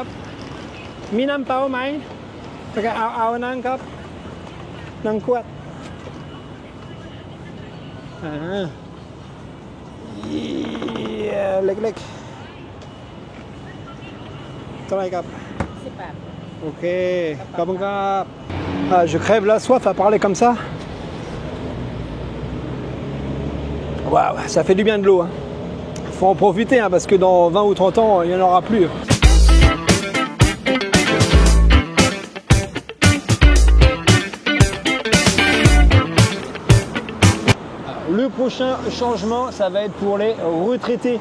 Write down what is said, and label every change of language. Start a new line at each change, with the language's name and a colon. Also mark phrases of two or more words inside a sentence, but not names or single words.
Thai: มีน้ำเปล่าไหมแล้วก็เอานั่งครับนั่งขวดเล็กๆเท่าไหร่ครับ18
French: Ok, comme ça. Ah, je crève la soif à parler comme ça. Waouh, ça fait du bien de l'eau. Hein. Faut en profiter hein, parce que dans 20 ou 30 ans, il n'y en aura plus. Le prochain changement, ça va être pour les retraités.